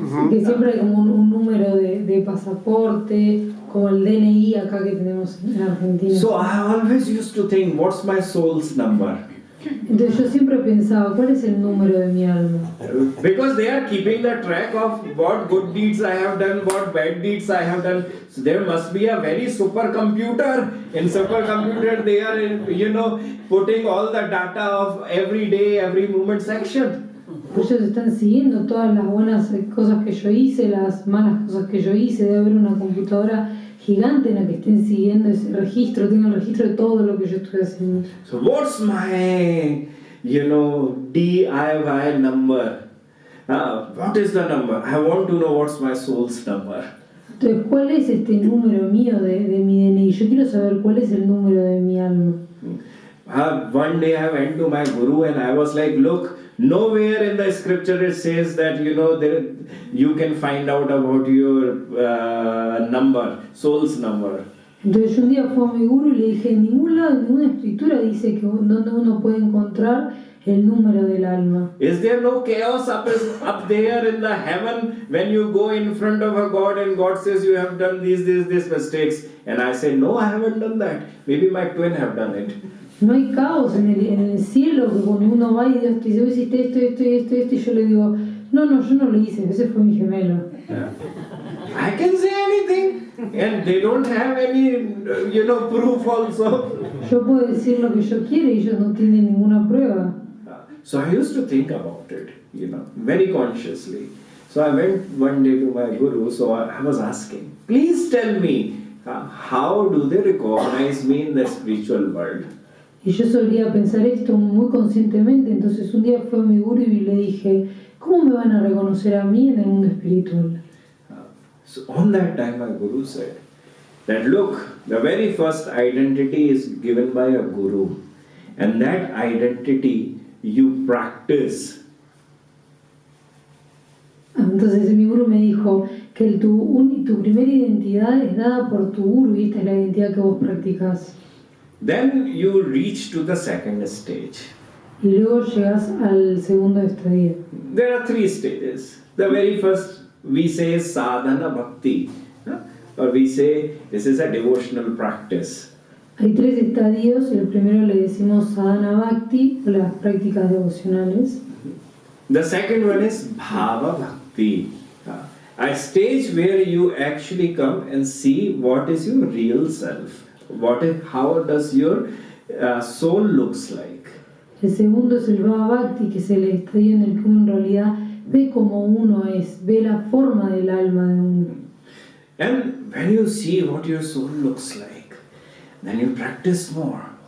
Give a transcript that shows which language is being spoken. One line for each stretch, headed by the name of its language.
Spanish: Que siempre hay como un número de pasaporte, como el DNI acá que tenemos en Argentina.
English: So I always used to think, what's my soul's number?
Spanish: Entonces yo siempre pensaba, ¿cuál es el número de mi alma?
English: Because they are keeping the track of what good deeds I have done, what bad deeds I have done. So there must be a very supercomputer. In supercomputer they are, putting all the data of every day, every moment section.
Spanish: Ellos están siguiendo todas las buenas cosas que yo hice, las malas cosas que yo hice. Debe haber una computadora gigante en la que estén siguiendo ese registro, tienen el registro de todo lo que yo estoy haciendo.
English: So what's my, DIY number? What is the number? I want to know what's my soul's number.
Spanish: Entonces, ¿cuál es este número mío de mi DNI? Yo quiero saber cuál es el número de mi alma.
English: One day I went to my guru and I was like, look, nowhere in the scripture it says that, you can find out about your number, soul's number.
Spanish: Entonces yo un día fui a mi guru y le dije, en ningún lado, en ninguna escritura dice que donde uno puede encontrar el número del alma.
English: Is there no chaos up there in the heaven when you go in front of a God and God says you have done these mistakes? And I said, no, I haven't done that. Maybe my twin have done it.
Spanish: No hay caos en el cielo, que cuando uno va y Dios te dice, vos hiciste esto, y yo le digo, no, yo no lo hice, ese fue mi gemelo.
English: I can say anything, and they don't have any, proof also.
Spanish: Yo puedo decir lo que yo quiero y ellos no tienen ninguna prueba.
English: So I used to think about it, very consciously. So I went one day to my guru, so I was asking, please tell me, how do they recognize me in the spiritual world?
Spanish: Y yo solía pensar esto muy conscientemente, entonces un día fui a mi guru y le dije, ¿cómo me van a reconocer a mí en el mundo espiritual?
English: So on that time my guru said that look, the very first identity is given by a guru, and that identity you practice.
Spanish: Entonces mi guru me dijo que tu primera identidad es dada por tu guru y esta es la identidad que vos practicás.
English: Then you reach to the second stage.
Spanish: Y luego llegas al segundo estadio.
English: There are 3 stages. The very first we say is sadhana bhakti, or we say this is a devotional practice.
Spanish: Hay 3 estadios. El primero le decimos sadhana bhakti o las prácticas devocionales.
English: The second one is bhava bhakti, a stage where you actually come and see what is your real self, how does your soul looks like.
Spanish: El segundo es el bhava bhakti, que es el estadio en el que uno en realidad ve cómo uno es, ve la forma del alma de uno.
English: And when you see what your soul looks like, then you practice more.